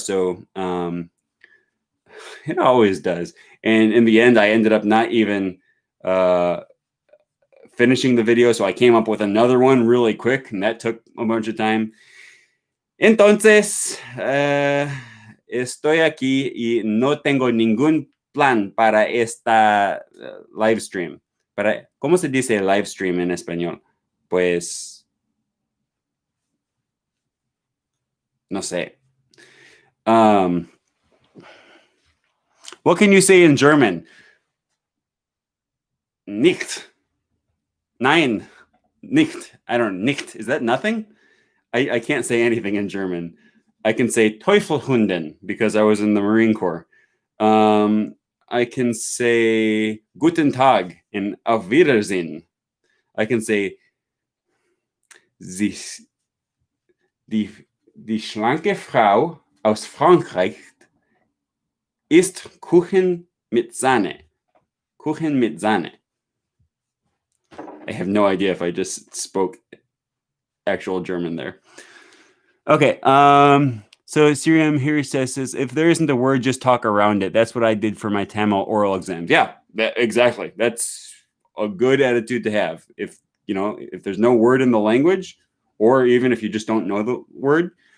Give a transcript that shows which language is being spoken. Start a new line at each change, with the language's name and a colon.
English: So it always does. And in the end, I ended up not even finishing the video. So I came up with another one really quick, and that took a bunch of time.
Spanish: Entonces, estoy aquí y no tengo ningún plan para esta live stream. ¿Cómo se dice live stream en español? Pues, no sé.
English: What can you say in German?
German: Nicht. Nein. Nicht.
English: I don't know.
German: Nicht.
English: Is that nothing? I can't say anything in German. I can say Teufelhunden because I was in the Marine Corps. I can say
German: Guten Tag
English: and
German: Auf Wiedersehen.
English: I can say
German: die schlanke Frau aus Frankreich isst Kuchen mit Sahne. Kuchen mit Sahne.
English: I have no idea if I just spoke actual German there. Okay. So Siriam here says, if there isn't a word, just talk around it. That's what I did for my Tamil oral exams. Yeah, exactly. That's a good attitude to have. If there's no word in the language, or even if you just don't know the word.